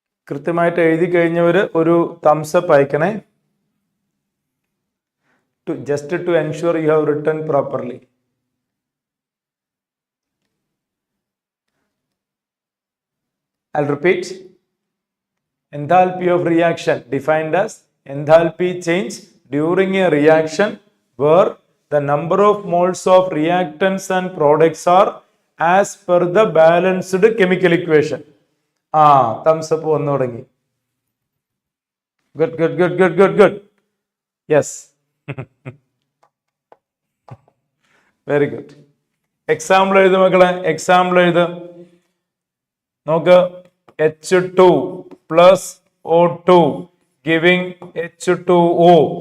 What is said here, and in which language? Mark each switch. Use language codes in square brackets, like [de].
[ml] കൃത്യമായിട്ട് എഴുതി കഴിഞ്ഞവർ ഒരു thumbs up അയക്കണേ. [en] Just to ensure you have written properly. I'll repeat. Enthalpy of reaction defined as enthalpy change during a reaction where the number of moles of reactants and products are as per the balanced chemical equation. [ml] Thumbs up വന്നു തുടങ്ങി. [en] Good. Yes. Very good. [ml] Example എഴുതു മക്കളെ. Example എഴുതു. നോക്ക്, [en] H2 plus O2 giving H2O.